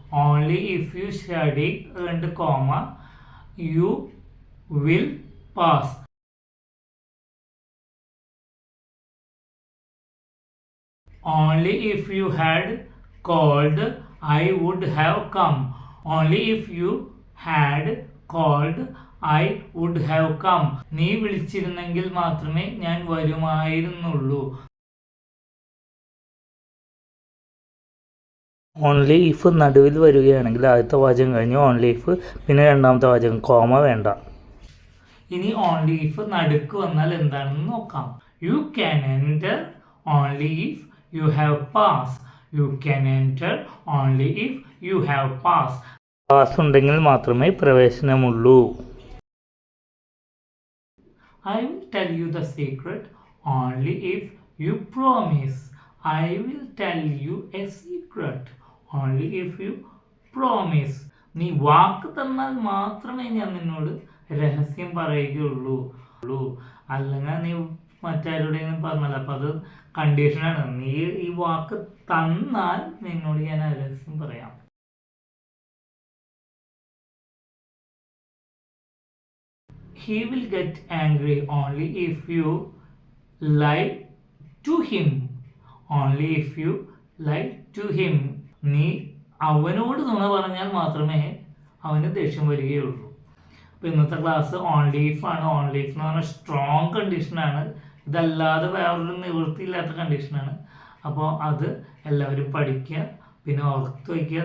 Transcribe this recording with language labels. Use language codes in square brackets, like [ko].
[en] Only if you study and comma you will pass. Only if you had called I would have come. Only if you had called I would have come. [ml] നീ വിളിച്ചിരുന്നെങ്കിൽ മാത്രമേ ഞാൻ വരുമായിരുന്നുള്ളൂ. Only if നടുവിൽ വരികയാണെങ്കിൽ ആദ്യത്തെ വാചകം കഴിഞ്ഞ് only if, പിന്നെ രണ്ടാമത്തെ വാചകം, കോമ വേണ്ട. ഇനി ഓൺലി ഇഫ് നടുക്ക് വന്നാൽ എന്താണെന്ന് നോക്കാം. [en] You can enter only if you have pass. You can enter only if you have pass. [ml] Pass ഉണ്ടെങ്കിൽ മാത്രമേ പ്രവേശനമുള്ളൂ. [en] I will tell you the secret only if you promise. I will tell you a secret only if you promise. [ml] നീ വാക്ക് തന്നാൽ മാത്രമേ ഞാൻ നിന്നോട് രഹസ്യം പറയുകയുള്ളൂ. അല്ലെങ്കിൽ നീ മറ്റാരുടെയും പറഞ്ഞല്ല. അപ്പം അത് കണ്ടീഷനാണ്. നീ ഈ വാക്ക് തന്നാൽ നിന്നോട് ഞാൻ രഹസ്യം പറയാം. [en] He will get angry only if you lie to him. Only if you lie to him. [ml] നീ അവനോട് നുണ പറഞ്ഞാൽ മാത്രമേ അവന് ദേഷ്യം വരികയുള്ളൂ. അപ്പോൾ ഇന്നത്തെ ക്ലാസ് ഓൺലി ഇഫ് ആണ്. ഓൺലി ഇഫ് എന്ന് പറഞ്ഞാൽ സ്ട്രോങ് കണ്ടീഷനാണ്. ഇതല്ലാതെ വേറൊരു നിവൃത്തിയില്ലാത്ത കണ്ടീഷനാണ്. അപ്പോൾ അത് എല്ലാവരും പഠിക്കുക. പിന്നെ ഓർത്ത് വയ്ക്കുക.